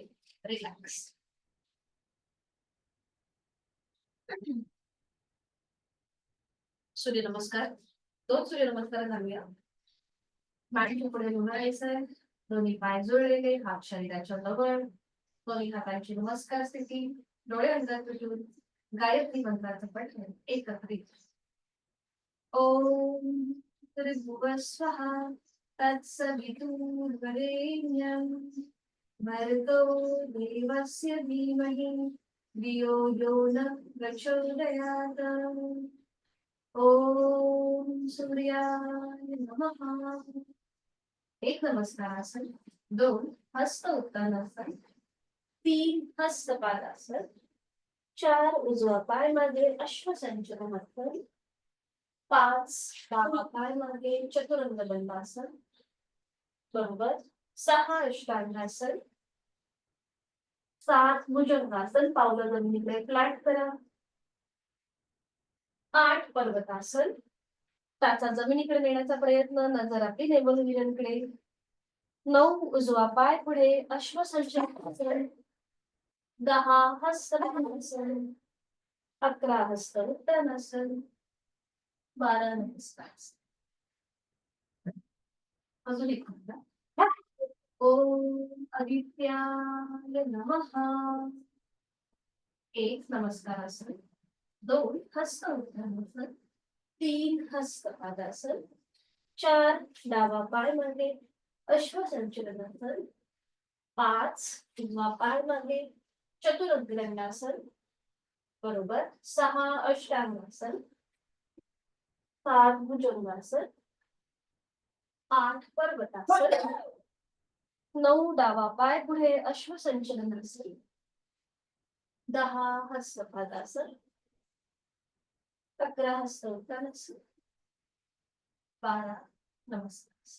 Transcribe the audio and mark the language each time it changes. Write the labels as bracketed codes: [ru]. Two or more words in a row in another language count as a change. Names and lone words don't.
[mr] रिलॅक्स. सूर्यनमस्कार. 2 सूर्यनमस्कार घालूया. मांडी पुढे घुमायचंय. दोन्ही पाय जोडलेले, हात शरीराच्या जवळ. दोन्ही हातांची नमस्कार स्थिती. डोळे अंधार ठेवून गायत्री मंत्राचं पठण एकत्रित. [sa] ओम भूर्भुवः स्वः तत्सवितुर्वरेण्यं भर्गो देवस्य धीमहि धियो यो नः प्रचोदयात्. ओम सूर्याय नमः. [mr] 1 नमस्कारासन, 2 हस्त उत्तानासन, 3 हस्त पादासन, 4 उजवा पाय मागे अश्वसंचलनासन, 5 डावा पाय मागे चतुरंग दंडासन, बरोबर 6 अष्टांगासन, 7 भुजंगासन, पावलं जमिनीकडे फ्लॅट करा. 8 पर्वतासन, टाचा जमिनीकडे नेण्याचा प्रयत्न, नजर आपली [en] navel visionकडे. [mr] 9 उजवा पाय पुढे अश्वसंचलनासन, 10 हस्तपद्मासन, 11 हस्त उत्तानासन, 12 नमस्कार. अजून एक म्हणा. [sa] ओम आदित्याय नमः. [mr] 1 नमस्कारासन, 2 हस्त उत्तानासन, 3 हस्त पादासन, 4 डावा पाय मागे अश्वसंचलनासन, 5 उजवा पाय मागे चतुरंग दंडासन, बरोबर 6 अष्टांगासन, 7 भुजंगासन, 8 पर्वतासन, 9 डावा पाय पुढे अश्वसंचलनासन, 10 हस्तपादासन, 11 हस्त उत्तानासन, 12 नमस्कार.